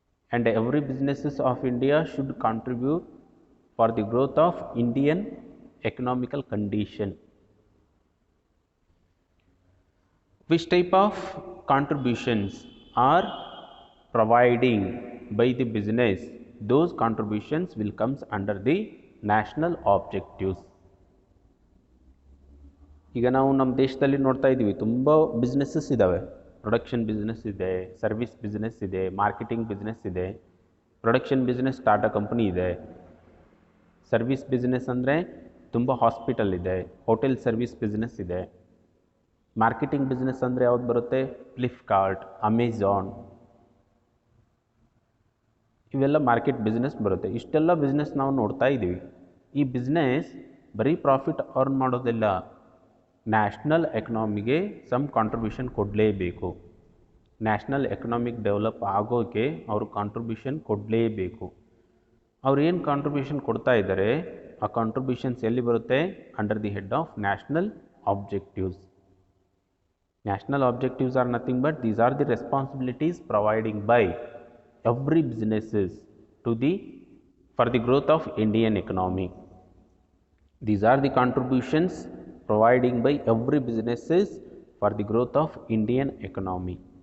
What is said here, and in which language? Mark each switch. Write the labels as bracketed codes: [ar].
[en] And every businesses of India should contribute for the growth of Indian economical condition. Which type of contributions are providing by the business? Those contributions will comes under the national objectives. [kn] ಈಗ ನಾವು ನಮ್ಮ ದೇಶದಲ್ಲಿ ನೋಡ್ತಾ ಇದ್ದೀವಿ ತುಂಬ businesses ಇದ್ದಾವೆ. Production business ಇದೆ, service business ಇದೆ, ಮಾರ್ಕೆಟಿಂಗ್ ಬಿಸ್ನೆಸ್ ಇದೆ. ಪ್ರೊಡಕ್ಷನ್ ಬಿಸ್ನೆಸ್ ಟಾಟಾ ಕಂಪನಿ ಇದೆ. ಸರ್ವಿಸ್ ಬಿಸ್ನೆಸ್ ಅಂದರೆ ತುಂಬ ಹಾಸ್ಪಿಟಲ್ ಇದೆ, ಹೋಟೆಲ್ ಸರ್ವಿಸ್ ಬಿಸ್ನೆಸ್ ಇದೆ. ಮಾರ್ಕೆಟಿಂಗ್ ಬಿಸ್ನೆಸ್ ಅಂದರೆ ಯಾವ್ದು ಬರುತ್ತೆ? ಫ್ಲಿಪ್ಕಾರ್ಟ್, ಅಮೆಝಾನ್, ಇವೆಲ್ಲ ಮಾರ್ಕೆಟ್ ಬಿಸ್ನೆಸ್ ಬರುತ್ತೆ. ಇಷ್ಟೆಲ್ಲ ಬಿಸ್ನೆಸ್ ನಾವು ನೋಡ್ತಾ ಇದ್ದೀವಿ. ಈ ಬಿಸ್ನೆಸ್ ಬರೀ ಪ್ರಾಫಿಟ್ ಅರ್ನ್ ಮಾಡೋದಿಲ್ಲ, ನ್ಯಾಷನಲ್ ಎಕನಾಮಿಗೆ ಸಮ್ ಕಾಂಟ್ರಿಬ್ಯೂಷನ್ ಕೊಡಲೇಬೇಕು. ನ್ಯಾಷನಲ್ ಎಕನಾಮಿಕ್ ಡೆವಲಪ್ ಆಗೋಕ್ಕೆ ಅವರು ಕಾಂಟ್ರಿಬ್ಯೂಷನ್ ಕೊಡಲೇಬೇಕು. ಅವ್ರು ಏನು ಕಾಂಟ್ರಿಬ್ಯೂಷನ್ ಕೊಡ್ತಾ ಇದ್ದಾರೆ, ಆ ಕಾಂಟ್ರಿಬ್ಯೂಷನ್ಸ್ ಎಲ್ಲಿ ಬರುತ್ತೆ? [en] Under the head of national objectives. National objectives are nothing but these are the responsibilities providing by every businesses to the for the growth of Indian economy. These are the contributions providing by every businesses for the growth of Indian economy.